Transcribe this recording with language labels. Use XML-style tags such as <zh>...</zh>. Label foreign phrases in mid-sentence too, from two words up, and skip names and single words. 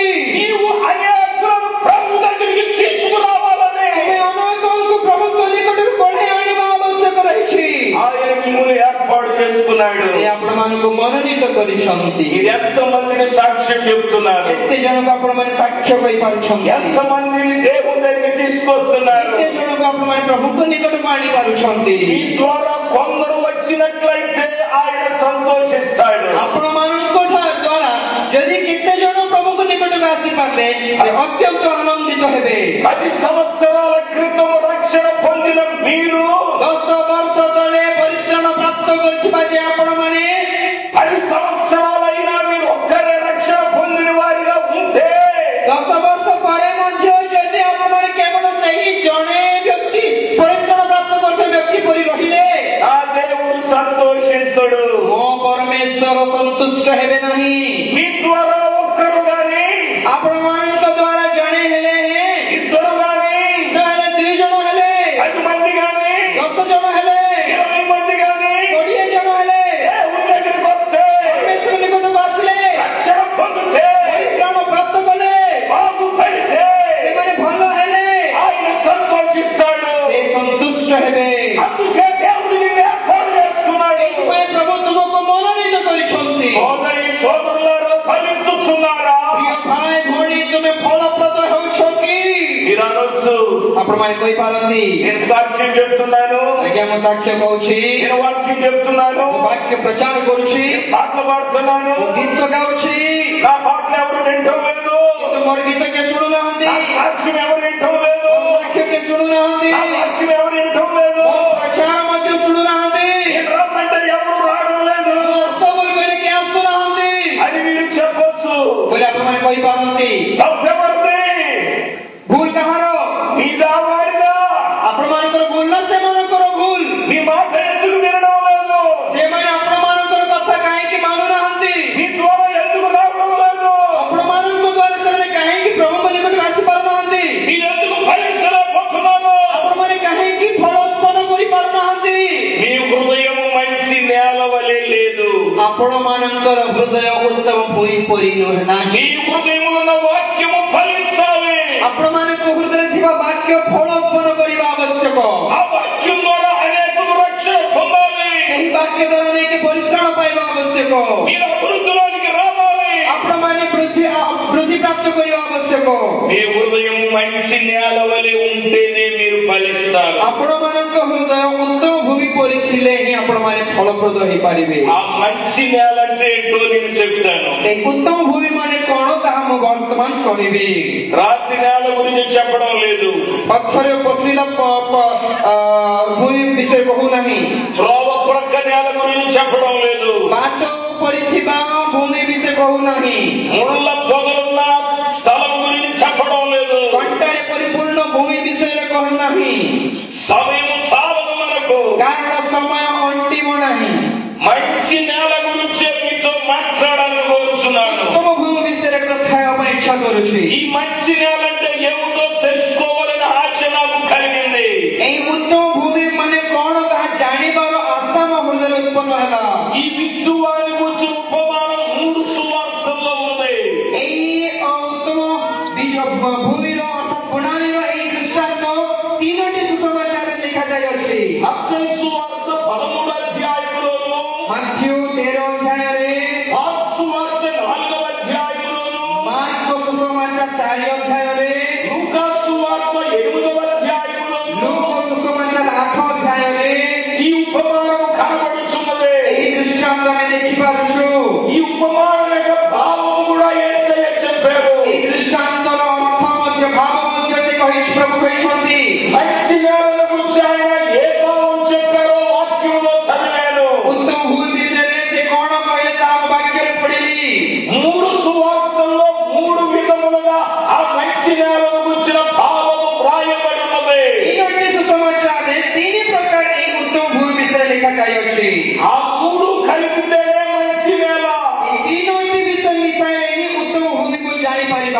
<te>నీవు అనేకులను ప్రభు దగ్గరికి తీసుకురావాలని</te> <or>ତୁମେ ଅନେକଙ୍କୁ ପ୍ରଭୁଙ୍କ ନିକଟକୁ କଢ଼ାଇ ଆଣିବା ଆବଶ୍ୟକ ରହିଛି।</or> <te>ఆయన మిమ్మల్ని ఏర్పాటు చేసుకున్నాడు.</te> <or>ସେ ଆପଣମାନଙ୍କୁ ମନୋନୀତ କରିଛନ୍ତି।</or> <te>మీరు ఎంతమందిని సాక్ష్యం చెప్తున్నారు?</te> <or>କେତେ ଜଣଙ୍କୁ ଆପଣମାନେ ସାକ୍ଷ୍ୟ କହିପାରୁଛନ୍ତି?</or> <te>ఎంతమందిని దేవుని దగ్గరికి తీసుకొస్తున్నారు?</te> <or>କେତେ ଜଣଙ୍କୁ ଆପଣମାନେ ପ୍ରଭୁଙ୍କ ନିକଟକୁ ଆଣିପାରୁଛନ୍ତି?</or> <te>ఈ ద్వారా కొందరు వచ్చినట్లయితే ఆయన సంతోషిస్తాడు.</te> <or>ଆପଣମାନଙ୍କ ଦ୍ୱାରା ଯଦି କେତେ ଜଣ ପ୍ରଭୁଙ୍କ ନିକଟକୁ ଆସିପାରିଲେ ସେ ଅତ୍ୟନ୍ତ ଆନନ୍ଦିତ ହେବେ।</or> <te>10 సంవత్సరాల క్రితం రక్షణ పొందిన మీరు</te> <or>10 କରୁଥିବା ଯେ ଆପଣମାନେ</or> <te>10 సంవత్సరాలైనా మీరు ఒక్కరే రక్షణ పొందిన వారిగా ఉంటే</te> <or>10 ବର୍ଷ ପରେ ମଧ୍ୟ ଯଦି ଆପଣମାନେ କେବଳ ସେହି ଜଣେ ବ୍ୟକ୍ତି ପରିତ୍ରାଣ ପ୍ରାପ୍ତ କରୁଥିବା ବ୍ୟକ୍ତି ପରି ରହିଲେ</or> <te>ఆ దేవుడు సంతోషించడు.</te> <or>ମୋ ପରମେଶ୍ୱର ସନ୍ତୁଷ୍ଟ ହେବେ ନାହିଁ।</or> <te>మీ ద్వారా ఒక్కరు గాని</te> <or>ଆପଣମାନଙ୍କ ଦ୍ୱାରା ଜଣେ ହେଲେ</or> <te>ఇద్దరు గాని</te> <or>ନହେଲେ 2 ଜଣ ହେଲେ</or> <te>10 మంది గాని</te> <or>10 ଜଣ ହେଲେ</or> <te>20 మంది గాని</te> <or>20 ଜଣ ହେଲେ</or> <te>దేవుని దగ్గరికి వస్తే</te> <or>ପରମେଶ୍ୱର ନିକଟକୁ ଆସିଲେ</or> <te>రక్షణ పొందితే</te> <or>ପରିତ୍ରାଣ ପ୍ରାପ୍ତ କଲେ</or> <te>బాగుపడితే</te> <or>ସେମାନେ ଭଲ ହେଲେ</or> <te>ఆయన సంతోషిస్తాడు.</te> <or>ସେ ସନ୍ତୁଷ୍ଟ ହେବେ।</or> <te>అందుకే దేవుడు నిన్ను ఏర్పాటు చేసుకున్నాడు.</te> <or>ସେଥିପାଇଁ ପ୍ରଭୁ ତୁମକୁ ମନୋନୀତ କରିଛନ୍ତି।</or> <te>సోదరి సోదరులారా ఫలించుచున్నారా?</te> <or>ପ୍ରିୟ ଭାଇ ଭଉଣୀ ତୁମେ ଫଳପ୍ରଦ ହେଉଛ କି?</or> <te>మీరు అనొచ్చు,</te> <or>ଆପଣମାନେ କହିପାରନ୍ତି</or> <te>నేను సాక్ష్యం చెప్తున్నాను,</te> <or>ଆଜ୍ଞା ମୁଁ ସାକ୍ଷ୍ୟ କହୁଛି,</or> <te>నేను వాక్యం చెప్తున్నాను,</te> <or>ମୁଁ ବାକ୍ୟ ପ୍ରଚାର କରୁଛି,</or> <te>పాటలు పాడుతున్నాను,</te> <or>ମୁଁ ଗୀତ ଗାଉଛି,</or> <te>నా పాటలు ఎవరు వింటం లేదు,</te> <or>କିନ୍ତୁ ମୋର ଗୀତ କିଏ ଶୁଣୁନାହାନ୍ତି,</or> <te>నా సాక్ష్యం ఎవరు వింటం లేదు,</te> <or>ମୋ ସାକ୍ଷ୍ୟ କିଏ ଶୁଣୁନାହାନ୍ତି,</or> <te>నా వాక్యం ఎవరు వింటం లేదు,</te> <or>ମୋ ପ୍ରଚାର ମଧ୍ୟ ଶୁଣୁନାହାନ୍ତି,</or> <te>నేను రమ్మంటే ఎవరు రావడం లేదు</te> <or>ସବୁ ବୋଲି କିଏ ଆସୁନାହାନ୍ତି</or> <te>అని మీరు చెప్పొచ్చు.</te> <or>ବୋଲି ଆପଣମାନେ କହିପାରନ୍ତି।</or> <te>తప్పెవరిది?</te> <or>ଭୁଲ କାହାର?</or> <te>నీదా వారిదా?</te> <or>ଆପଣମାନଙ୍କର ଭୁଲ ନା ସେମାନଙ୍କର ଭୁଲ?</or> <te>నీ మాట ఎందుకు వినడం లేదు?</te> <or>ସେମାନେ ଆପଣମାନଙ୍କର କଥା କାହିଁକି ମାନୁନାହାନ୍ତି?</or> <te>నీ ద్వారా ఎందుకు రావడం లేదు?</te> <or>ଆପଣମାନଙ୍କ ଦ୍ୱାରା ସେମାନେ କାହିଁକି ପ୍ରଭୁଙ୍କ ନିକଟକୁ ଆସିପାରୁନାହାନ୍ତି?</or> <te>మీరెందుకు ఫలించలేకపోతున్నారు?</te> <or>ଆପଣମାନେ କାହିଁକି ଫଳ ଉତ୍ପନ୍ନ କରିପାରୁନାହାନ୍ତି?</or> <te>మీ హృదయం మంచి నేల వలె లేదు.</te> <or>ଆପଣମାନଙ୍କର ହୃଦୟ ଉତ୍ତମ ଭୂଇଁ ପରି ନାହିଁ।</or> <te>మీ హృదయంలో ఉన్న వాక్యము ఫలించాలి.</te> <or>ଆପଣମାନଙ୍କ ହୃଦୟରେ ଥିବା ବାକ୍ୟ ଫଳ ଉତ୍ପନ୍ନ କରିବା ଆବଶ୍ୟକ।</or> <te>ఆ వాక్యం ద్వారా అనేకులు రక్షణ పొందాలి.</te> <or>ସେହି ବାକ୍ୟ ଦ୍ୱାରା ନେଇକି ପରିତ୍ରାଣ ପାଇବା ଆବଶ୍ୟକ।</or> <te>మీరు అభివృద్ధిలోనికి రావాలి.</te> <or>ଆପଣମାନେ ବୃଦ୍ଧି ପ୍ରାପ୍ତ କରିବା ଆବଶ୍ୟକ।</or> <te>మీ హృదయం మంచి నేల వలె ఉంటేనే మీరు ఫలిస్తారు.</te> <or>ଆପଣମାନଙ୍କ ହୃଦୟ ଉତ୍ତମ ଭୂମି ପରି ଥିଲେ ହିଁ ଆପଣମାନେ ଫଳପ୍ରଦ ହେଇପାରିବେ।</or> <te>ఆ మంచి నేల అంటే ఏంటో నేను చెప్తాను.</te> <or>ସେହି ଉତ୍ତମ ଭୂମି ମାନେ କଣ ତାହା ମୁଁ ବର୍ତ୍ତମାନ କହିବି।</or> <te>రాతి నేల గురించి చెప్పడం లేదు,</te> <or>ପଥର ପଥରିଲା ଭୂମି ବିଷୟ କହୁନାହିଁ,</or> <te>త్రోవ ప్రక్క నేల గురించి చెప్పడం లేదు,</te> <or>ବାଟ ପରି ଥିବା ଭୂମି ବିଷୟ କହୁନାହିଁ,</or> <te>ముళ్ళ పొదలున్న స్థలం గురించి చెప్పడం లేదు,</te> <or>କଣ୍ଟାରେ ପରିପୂର୍ଣ୍ଣ ଭୂମି ବିଷୟରେ କହୁନାହିଁ,</or> <te>సమయం చాలదు మనకు.</te> <or>କାରଣ ସମୟ ଅଣ୍ଟିବ ନାହିଁ।</or> <te>మంచి నేల గురించి మీతో మాట్లాడాలని కోరుతున్నాను.</te> <or>ଉତ୍ତମ ଭୂମି ବିଷୟରେ କଥା ହେବା ପାଇଁ ଇଚ୍ଛା କରୁଛି।</or> <te>ఈ మంచి నేల అంటే ఏమిటో తెలుసుకోవాలని ఆశ నాకు కలిగింది.</te> <or>ଏହି ଉତ୍ତମ ଭୂମି ମାନେ କଣ ତାହା ଜାଣିବାର ଆଶା ମୋ ହୃଦୟରେ ଉତ୍ପନ୍ନ ହେଲା।</or> <te>ఈ విత్తువాని గురించి ఉపమానం 3 సువార్తల్లో ఉంది.</te> <or>ଏହି ଉତ୍ତମ ଭୂମିର ଅର୍ଥାତ୍ ପ୍ରଣାଳୀର ଏହି ଦୃଷ୍ଟାନ୍ତ 3ଟି ସୁସମାଚାରରେ ଲେଖାଯାଇଅଛି।</or> <te>మత్తయి సువార్త 13వ అధ్యాయంలోను,</te> <or>ମାଥ୍ୟୁ 13 ଅଧ୍ୟାୟରେ,</or> <te>మార్కు సువార్త 4వ అధ్యాయంలోను,</te> <or>ମାର୍କ ସୁସମାଚାର 4 ଅଧ୍ୟାୟରେ,</or> <te>లూకా సువార్త 8వ అధ్యాయంలోను</te> <or>ଲୁକ ସୁସମାଚାର 8 ଅଧ୍ୟାୟରେ</or> <te>ఈ ఉపమానం కనబడుతున్నది.</te> <or>ଏହି ଦୃଷ୍ଟାନ୍ତ ଆମେ ଦେଖିପାରୁଛୁ।</or> <te>ఈ ఉపమానం యొక్క భావం కూడా యేసయ్య చెప్పారు.</te> <or>ଏହି ଦୃଷ୍ଟାନ୍ତର ଅର୍ଥ ମଧ୍ୟ ଭାବ ମଧ୍ୟ ସେ କହିଛି, ପ୍ରଭୁ କହିଛନ୍ତି।</or> <te>మంచి నేల గురించి ఆయన ఏ భావం చెప్పారో వాక్యంలో చదివాను.</te> <or>ଉତ୍ତମ ଭୂମି ବିଷୟରେ ସେ କଣ କହିଲେ ତାହା ମୁଁ ବାକ୍ୟରେ ପଢିଲି।</or> <te>3 సువార్తల్లో 3 విధములుగా ఆ మంచి నేలను గురించిన భావము వ్రాయబడి ఉన్నది.</te> <or>3ଟି ସୁସମାଚାରରେ 3 ପ୍ରକାର ଏହି ଉତ୍ତମ ଭୂମି ବିଷୟରେ ଲେଖାଯାଇଅଛି।</or> <te>ఆ 3 కలిపితేనే మంచి నేల.</te> <or>ଏହି 3ଟି ବିଷୟ ମିଶାଇଲେ ହିଁ ଉତ୍ତମ ଭୂମି ବୋଲି ଜାଣିପାରିବା।</or>